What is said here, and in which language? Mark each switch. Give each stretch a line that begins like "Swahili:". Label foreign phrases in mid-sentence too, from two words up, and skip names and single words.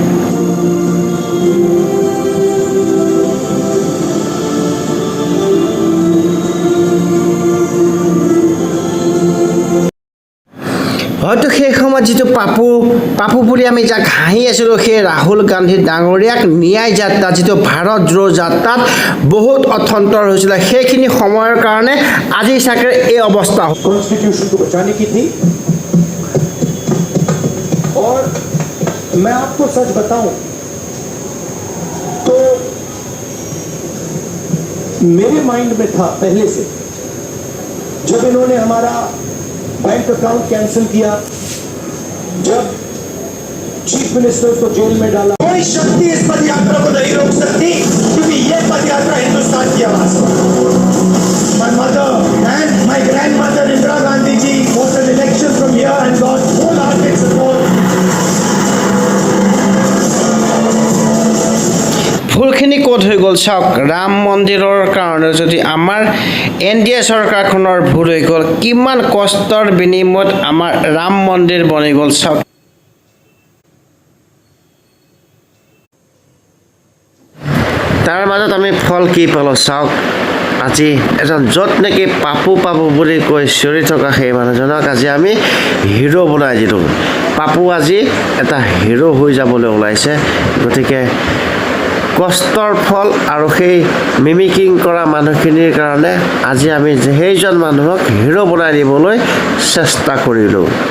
Assamese: হয়তো সেই সময়ত যিটো পাপু বুলি আমি যাক হাঁহি আছিলোঁ সেই ৰাহুল গান্ধী ডাঙৰীয়াক ন্যায় যাত্ৰা যিটো ভাৰত জোড়ো যাত্ৰাত বহুত অথন্তৰ হৈছিলে সেইখিনি সময়ৰ কাৰণে আজি চাগে এই অৱস্থা
Hindi: कॉन्स्टिट्यूशन को बचाने की थी और मैं आपको सच बताऊं तो मेरे माइंड में था पहले से जब इन्होंने हमारा
English: bank account
Hindi: कैंसिल किया जब
English: chief minister
Hindi: को जेल में डाला कोई शक्ति इस पद यात्रा को नहीं रोक सकती क्योंकि ये पद यात्रा हिंदुस्तान की आवाज है
English: My mother and my grandmother Indira Gandhi ji won an election from here and got wholehearted support.
Assamese: ফুলখিনি ক'ত হৈ গ'ল চাওক ৰাম মন্দিৰৰ কাৰণে যদি আমাৰ NDA চৰকাৰখনৰ ভুল হৈ গ'ল কিমান কষ্টৰ বিনিময়ত আমাৰ ৰাম মন্দিৰ বনি গ'ল চাওক তাৰ মাজত আমি ফল কি পালোঁ চাওক আজি এজন য'ত নেকি পাপু বুলি কৈ চিঞৰি থকা সেই মানুহজনক আজি আমি হিৰো বনাই দিলোঁ পাপু আজি এটা হিৰো হৈ যাবলৈ ওলাইছে গতিকে কষ্টৰ ফল আৰু সেই মিমিকিং কৰা মানুহখিনিৰ কাৰণে আজি আমি সেইজন মানুহক হিৰো বনাই দিবলৈ চেষ্টা কৰিলোঁ